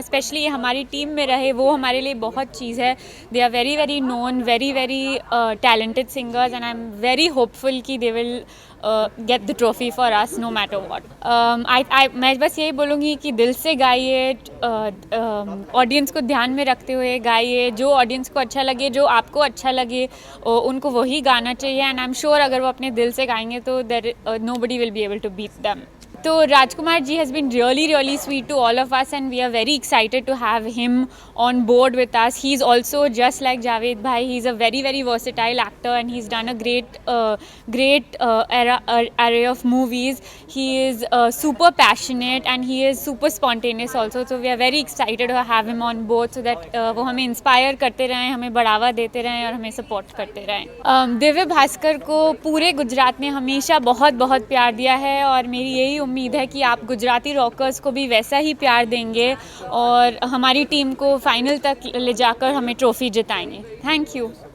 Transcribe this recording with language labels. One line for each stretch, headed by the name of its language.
Hindi: Specially ये हमारी team में रहे, वो हमारे लिए बहुत चीज़ है।
English: They are very very known, very very talented singers and I am very hopeful कि they will get the trophy for us no matter what.
Hindi: मैं बस यही बोलूँगी कि दिल से गाइए, ऑडियंस को ध्यान में रखते हुए गाइए। जो ऑडियंस को अच्छा लगे, जो आपको अच्छा लगे, उनको वही गाना चाहिए।
English: and I am sure
Hindi: अगर वो अपने दिल से गाएंगे तो
English: nobody will be able to beat them.
Hindi: तो Rajkumar ji
English: has been really sweet to all of us and we are very excited to have him on board with us. He's also just like Javed bhai. He's a very versatile actor and he's done a great array of movies. He is super passionate and he is super spontaneous also. So we are very excited to have him on board so that
Hindi: वो हमें inspire करते रहें, हमें बढ़ावा देते रहें और हमें सपोर्ट करते रहें। दिव्य भास्कर को पूरे गुजरात ने हमेशा बहुत प्यार दिया है और मेरी यही उम्मीद है कि आप गुजराती रॉकर्स को भी वैसा ही प्यार देंगे और हमारी टीम को फाइनल तक ले जाकर हमें ट्रॉफी जिताएंगे। Thank you.